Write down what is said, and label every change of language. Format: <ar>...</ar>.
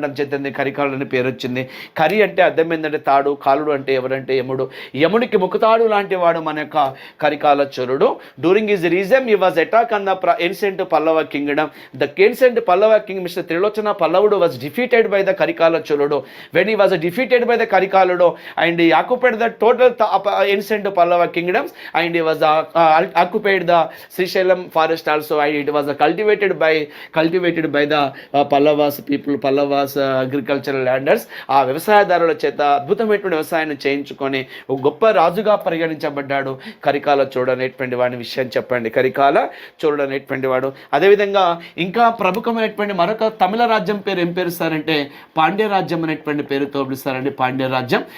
<te>అనడం చేతంది కరికాలుడు అని పేరు వచ్చింది. కరి అంటే అర్థం ఏంటంటే తాడు, కాలుడు అంటే ఎవరంటే యముడు. యముడికి ముఖతాడు లాంటి వాడు మన యొక్క Karikala చోళుడు.</te> <en>During his region he was attack on the ancient Pallava kingdom. The ancient Pallava king mister Trilochana పల్లవుడు was defeated by the Karikala చోళుడు. When he was defeated by the కరికాలుడు and he occupied the total ancient Pallava kingdoms and he was occupied the Srisailam forest also, and it was cultivated by the Pallavas people, Pallavas agricultural landers.</en> <te>ఆ వ్యవసాయదారుల చేత అద్భుతమైనటువంటి వ్యవసాయాన్ని చేయించుకొని ఒక గొప్ప రాజుగా పరిగణించబడ్డాడు కరికాల చోళుడు అనేటువంటి వాడి విషయం చెప్పండి. కరికాల చోళుడు అనేటువంటి వాడు. అదేవిధంగా ఇంకా ప్రముఖమైనటువంటి మరొక తమిళ రాజ్యం పేరు ఏం పేరుస్తారంటే పాండ్య రాజ్యం అనేటువంటి పేరుతో పిలుస్తారండి. పాండ్య రాజ్యం.</te>